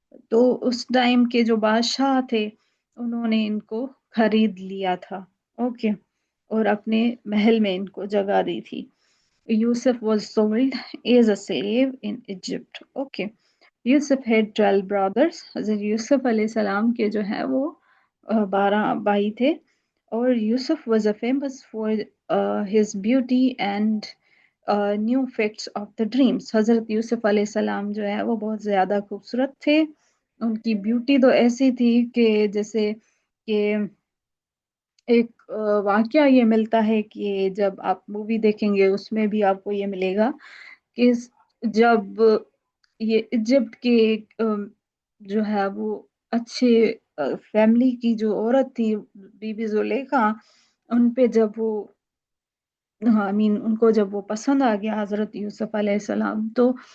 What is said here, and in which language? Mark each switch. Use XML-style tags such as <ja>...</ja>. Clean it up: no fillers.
<ur>تو اس ٹائم کے جو بادشاہ تھے انہوں نے ان کو خرید لیا تھا. اوکے. اور اپنے محل میں ان کو جگہ دی تھی.</ur> <en>Yusuf was sold as a slave in Egypt. Okay. Yusuf had 12 brothers.</en> <ur>حضرت یوسف علیہ السلام کے جو ہیں وہ 12 بھائی تھے.</ur> <en>اور Yusuf was a famous for his beauty and new facts of the dreams.</en> <ur>حضرت یوسف علیہ السلام جو ہے وہ بہت زیادہ خوبصورت تھے. ان کی بیوٹی تو ایسی تھی کہ جیسے کہ ایک واقعہ یہ ملتا ہے کہ جب آپ مووی دیکھیں گے اس میں بھی آپ کو یہ ملے گا کہ جب یہ ایجپٹ کے جو ہے وہ اچھے فیملی کی جو عورت تھی بی بی زلیخا، ان پہ جب وہ ان کو جب وہ پسند آ گیا حضرت یوسف علیہ السلام، تو</ur>